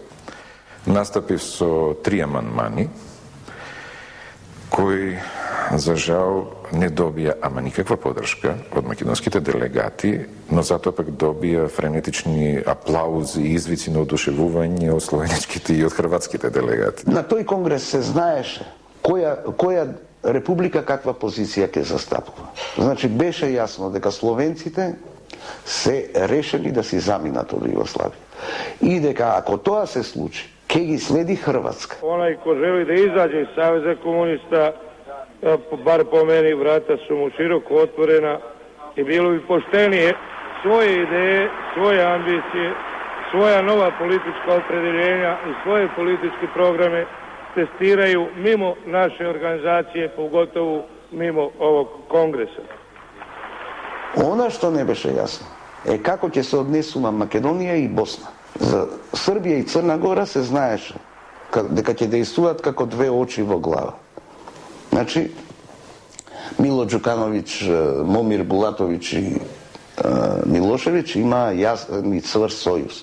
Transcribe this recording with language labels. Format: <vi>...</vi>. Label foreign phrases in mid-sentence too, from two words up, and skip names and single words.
<mk>Настапив со 3 амандмани, кои за жал не добија ама никаква поддршка од македонските делегати, но затоа пак добија френетични аплаузи и извици на одушевување од словенечките и од хрватските делегати. На тој конгрес се знаеше која република каква позиција ќе застапува. Значи беше јасно дека словенците се решени да си заминат од Југославија. И дека ако тоа се случи, ке ги следи Хрватска.</mk> <sr>Onaj ko želi da izađe iz Saveza komunista, bar po meni, vrata su mu široko otvorena i bilo bi poštenije svoje ideje, svoje ambicije, svoja nova politička opredeljenja i svoje političke programe testiraju mimo naše organizacije, pogotovo mimo ovog kongresa.</sr> <mk>Она што не беше јасно е како ќе се однесува Македонија и Босна. За Србија и Црна Гора се знаеше дека ќе дејствуваат како две очи во глава. Значи, Мило Џукановиќ, Момир Булатовиќ и Милошевиќ има јасен и цврст сојуз.</mk>